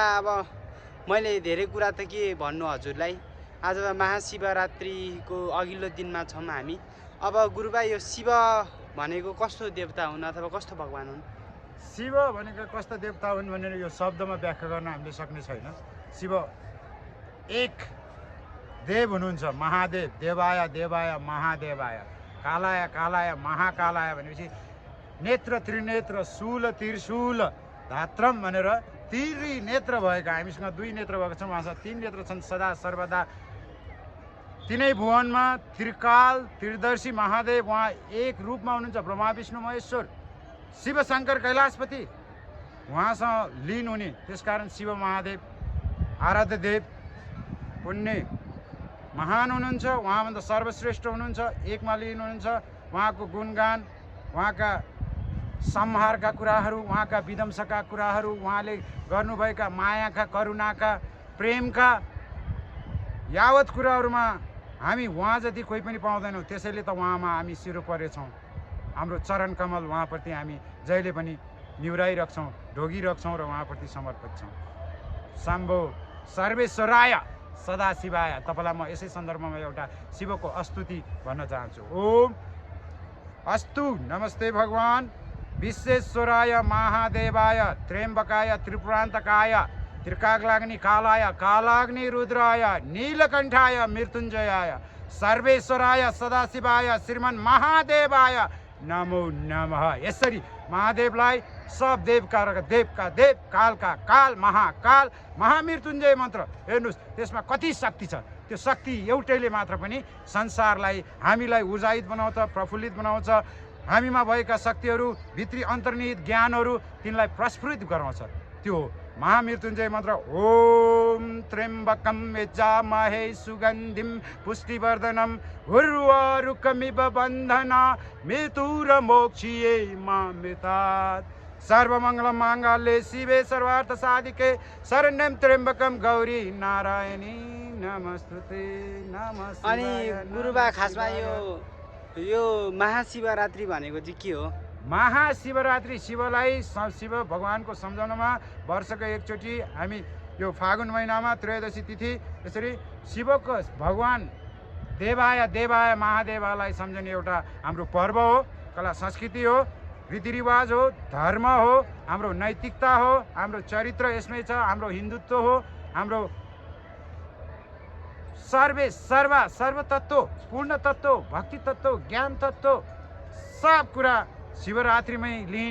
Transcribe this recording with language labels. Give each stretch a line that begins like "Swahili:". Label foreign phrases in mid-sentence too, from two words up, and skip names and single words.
Nepali: अब मैले धेरै कुरा त के भन्नु हजुरलाई, आज महाशिवरात्रिको अघिल्लो दिनमा छौँ हामी। अब गुरुबा यो शिव भनेको कस्तो देवता हुन् अथवा कस्तो भगवान हुन्? शिव भनेको कस्ता देवता हुन् भनेर यो शब्दमा व्याख्या गर्न हामीले सक्ने छैन। शिव एक देव हुनुहुन्छ, महादेव,
Sanskrit: देवाय देवाय महादेवाय, कालाय कालाय महाकालाय
Nepali: भनेपछि
Sanskrit: नेत्र त्रिनेत्र शूल त्रिशूल धात्रम
Nepali: भनेर त्रिनेत्र भएका, हामीसँग दुई नेत्र भएका छौँ, उहाँसँग तीन नेत्र छन्। सदा सर्वदा तिनै भुवनमा त्रिकाल त्रिदर्शी महादेव उहाँ एक रूपमा हुनुहुन्छ, ब्रह्मा विष्णु महेश्वर शिव शङ्कर कैलाशपति उहाँसँग लीन हुने। त्यसकारण शिव महादेव आराध्य देव पुण्य महान हुनुहुन्छ, उहाँभन्दा सर्वश्रेष्ठ हुनुहुन्छ, एकमा लीन हुनुहुन्छ। उहाँको गुणगान, उहाँका संहारका कुराहरू, उहाँका विध्वंसका कुराहरू, उहाँले गर्नुभएका मायाका करुणाका प्रेमका यावत कुराहरूमा हामी उहाँ जति कोही पनि पाउँदैनौँ। त्यसैले त उहाँमा हामी सिरो परेछौँ। हाम्रो चरण कमल उहाँप्रति हामी जहिले पनि निहुराइराख्छौँ, ढोगिराख्छौँ र उहाँप्रति समर्पित छौँ।
Sanskrit: शम्भो सर्वेश्वराय सदाशिवाय।
Nepali: तपाईँलाई म यसै सन्दर्भमा एउटा शिवको स्तुति भन्न चाहन्छु।
Sanskrit: ओम अस्तु नमस्ते भगवान विश्वेश्वराय महादेवाय त्र्यम्बकाय त्रिपुरान्तकाय त्रिकाग्नि कालाय कालाग्नि रुद्राय नीलकण्ठाय मृत्युञ्जयाय सर्वेश्वराय सदाशिवाय श्रीमन् महादेवाय नमो नमः।
Nepali: यसरी महादेवलाई सब देवका देवका देव कालका काल महाकाल महामृत्युञ्जय मन्त्र हेर्नुहोस्, त्यसमा कति शक्ति छ। त्यो शक्ति एउटैले मात्र पनि संसारलाई हामीलाई उर्जायित बनाउँछ, प्रफुल्लित बनाउँछ। हामीमा भएका शक्तिहरू भित्री अन्तर्निहित ज्ञानहरू तिनलाई प्रस्फुटित गराउँछ। त्यो महामृत्युञ्जय मन्त्र
Sanskrit: ओम त्र्यम्बकम यजामहे सुगन्धिम पुष्टिवर्धनम उर्वारुकमिव बन्धना मृत्युर्मोक्षिये मामृतात् सर्वमङ्गलं माङ्गल्ये शिवे सर्वार्थ साधिके शरण्यं त्र्यम्बकं गौरी नारायणी नमस्ते नमस्ते।
Nepali: अनि गुरुबा खासमा यो महाशिवरात्रि भनेको चाहिँ के हो? महाशिवरात्रि शिवलाई शिव भगवानको सम्झनामा वर्षको एकचोटि हामी यो फागुन महिनामा त्रयोदशी तिथि यसरी शिवको भगवान देवाय देवाय महादेवालाई सम्झने एउटा हाम्रो पर्व हो, कला संस्कृति हो, रीतिरिवाज हो, धर्म हो, हाम्रो नैतिकता हो, हाम्रो चरित्र यसमै छ, हाम्रो हिन्दुत्व हो, हाम्रो सर्वतत्व पूर्ण तत्व भक्ति तत्व ज्ञान तत्व सब कुरा शिवरात्रिमै लीन।